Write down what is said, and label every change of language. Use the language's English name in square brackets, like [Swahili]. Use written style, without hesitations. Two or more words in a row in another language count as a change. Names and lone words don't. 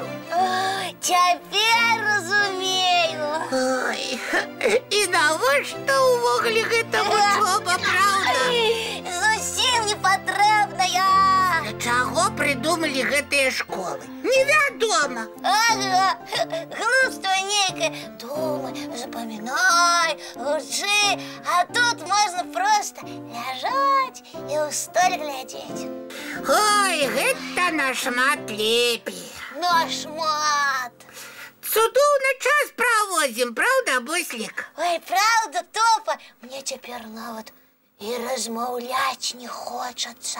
[Belarusian] Цяпер разумею. Ой, і навошта ўвогуле гэта вучоба, праўда? Зусім не патрэбная. Для чаго прыдумалі гэтыя школы? Невядома. Ага, глупство нейкое. [Russian] Думай, запоминай, учи. А тут можно просто лежать и [Belarusian] ў столь глядзець. Ой, гэта нашмат лепей. Нашмат. Цудоўна час праводзім, праўда, Буслік? Ой, правда, Топа, мне цяпер нават і размаўляць не хочацца.